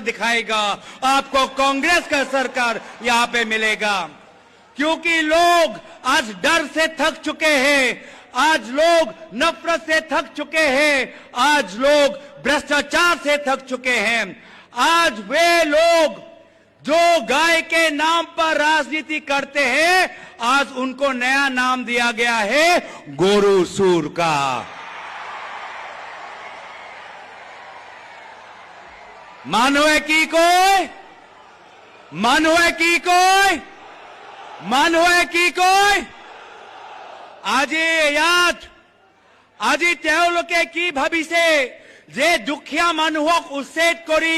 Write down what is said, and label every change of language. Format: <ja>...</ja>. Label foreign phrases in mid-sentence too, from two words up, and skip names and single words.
<hi>दिखाएगा आपको कांग्रेस का सरकार यहाँ पे मिलेगा क्योंकि लोग आज डर से थक चुके हैं आज लोग नफरत से थक चुके हैं आज लोग भ्रष्टाचार से थक चुके हैं आज वे लोग जो गाय के नाम पर राजनीति करते हैं आज उनको नया नाम दिया गया है</hi> <as>গৰু চোৰ</as> <hi>का</hi> <as>মানুহে কি কয় আজি তেওঁলোকে কি ভাবিছে যে দুখীয়া মানুহক উচ্ছেদ কৰি</as>